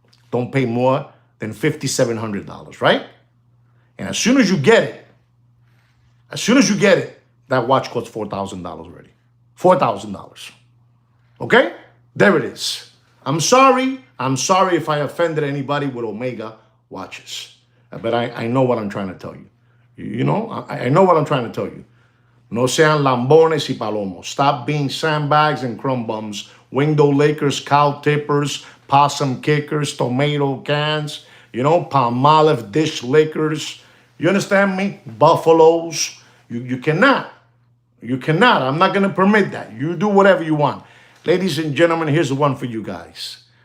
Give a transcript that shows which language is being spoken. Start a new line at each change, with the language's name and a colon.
English: Don't pay more than $5,700, right? And as soon as you get it, that watch costs $4,000 already. $4,000. Okay? There it is. I'm sorry if I offended anybody with Omega watches. But I know what I'm trying to tell you. You know, I know what I'm trying to tell you.
Spanish: No sean lambones y palomos.
English: Stop being sandbags and crumb bums, window lickers, cow tippers, possum kickers, tomato cans, you know, Palmolive dish lickers. You understand me? Buffaloes. You cannot. You cannot. I'm not going to permit that. You do whatever you want. Ladies and gentlemen, here's the one for you guys.